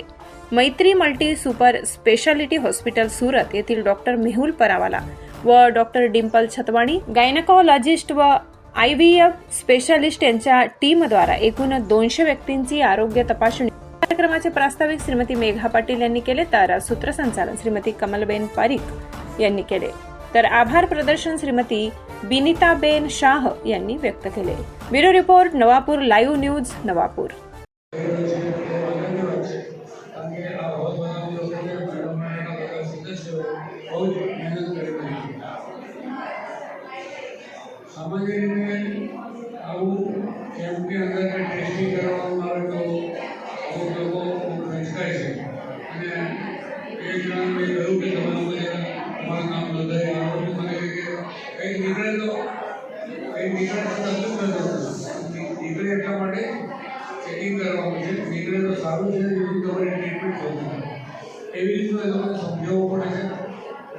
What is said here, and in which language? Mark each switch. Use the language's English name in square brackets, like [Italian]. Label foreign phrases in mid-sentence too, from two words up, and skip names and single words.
[Marathi] मैत्री मल्टी सुपर स्पेशालिटी हॉस्पिटल सुरत येथील डॉक्टर मेहुल परावाला व डॉक्टर डिंपल छतवाणी, गायनेकोलॉजिस्ट व IVF स्पेशालिस्ट यांच्या टीमद्वारा एकूण 200 व्यक्तींची आरोग्य तपासणी कार्यक्रमाचे प्रास्ताविक श्रीमती मेघा पाटील यांनी केले, तर सूत्रसंचालन श्रीमती कमलबेन पारिक यांनी केले, तर आभार प्रदर्शन श्रीमती बिनिताबेन शाह यांनी व्यक्त केले। ब्युरो रिपोर्ट नवापूर लाईव्ह न्यूज नवापूर। [Gujarati] सामान्य રીતે આવું કેમ્પની અંદર ટેસ્ટિંગ કરવામાં આવે તો અમુક લોકો ખંચકાય છે અને એક જણાને મેં કહ્યું કે તમારું તમારું નામ નોંધાય આ બધું મને કે કંઈક નીકળે તો તકલીફ નથી નીકળે એટલા માટે ચેકિંગ કરવાનું છે, નીકળે તો સારું છે, જેથી તમારી ટ્રીટમેન્ટ થતી હોય એવી રીતનું તમને સમજાવવું પડે છે।